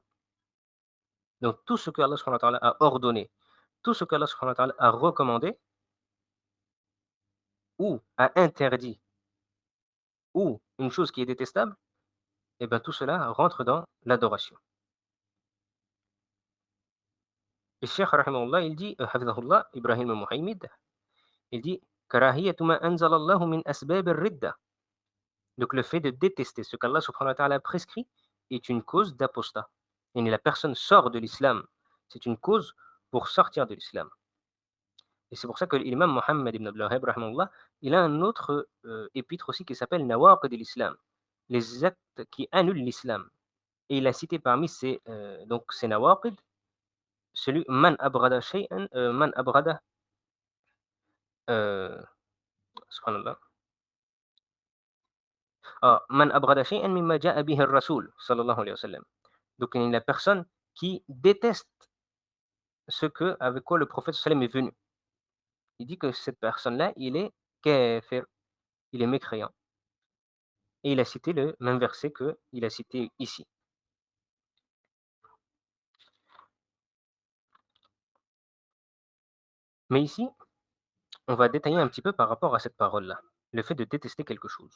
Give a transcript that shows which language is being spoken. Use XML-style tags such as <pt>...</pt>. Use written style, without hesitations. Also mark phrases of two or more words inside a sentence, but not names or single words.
<fr>Donc tout ce que Allah</fr> <ar>سبحانه وتعالى</ar> <fr>a ordonné, tout ce que Allah</fr> <ar>سبحانه وتعالى</ar> <fr>a recommandé ou a interdit ou une chose qui est détestable, eh bien tout cela rentre dans l'adoration. Et Cheikh rahimahullah, il dit, hafidhahullah, Ibrahim al-Muhaymid, il dit</fr> <ar>كراهية ما أنزل الله من أسباب الردة.</ar> <fr>Donc le fait de détester ce qu'Allah</fr> <ar>سبحانه وتعالى</ar> <fr>a prescrit est une cause d'apostat. Et la personne sort de l'islam. C'est une cause pour sortir de l'islam. Et c'est pour ça que l'imam Mohammed ibn Abdul Wahhab, rahimahullah, il a un autre épître aussi qui s'appelle Nawaqid l'islam, les actes qui annulent l'islam. Et il a cité parmi ces</fr> <ar>nawaqid, celui من أبغض شيئا من أبغض, euh, subhanallah, من أبغض شيئا مما جاء به الرسول صلى الله عليه وسلم.</ar> <fr>Donc il y a la personne qui déteste ce que, avec quoi le prophète sallam est venu. Il dit que cette personne-là, il est kafir, il est mécréant. Et il a cité le même verset qu'il a cité ici. Mais ici, on va détailler un petit peu par rapport à cette parole-là, le fait de détester quelque chose.</fr>